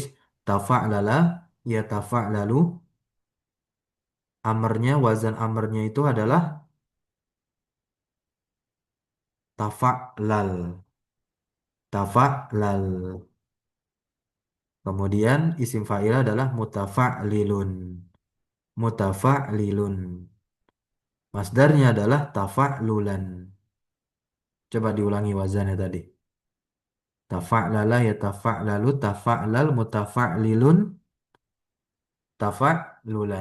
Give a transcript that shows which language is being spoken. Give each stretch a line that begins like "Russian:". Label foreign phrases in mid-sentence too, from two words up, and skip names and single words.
Arabic: تفعلل يتفعلل.
Indonesian: Amarnya, wazan amarnya itu adalah tafa'lal. Tafa'lal. Kemudian isim fa'il adalah mutafa'lilun. Mutafa'lilun. Masdarnya adalah tafa'lulan. Coba diulangi wazannya tadi.
Arabic: تفعلل يتفعلل تفعلل متفعلل تفعللا.